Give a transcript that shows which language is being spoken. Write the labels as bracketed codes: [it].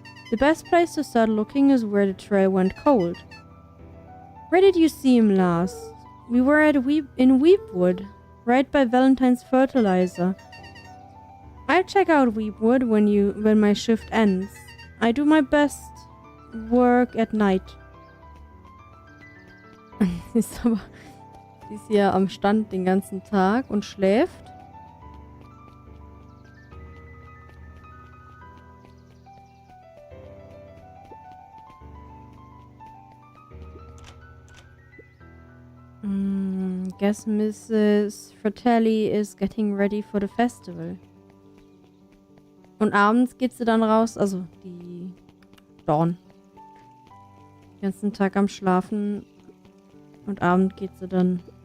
[en] The best place to start looking is where the trail went cold. Where did you see him last? We were in Weepwood, right by Valentine's fertilizer. I'll check out Weepwood when my shift ends. I do my best work at night. [de] Sie ist hier am Stand den ganzen Tag und schläft. [en] Guess Mrs. Fratelli is getting ready for the festival. [de] Und abends geht sie dann raus, also die Dawn. Den ganzen Tag am Schlafen und abend geht sie dann.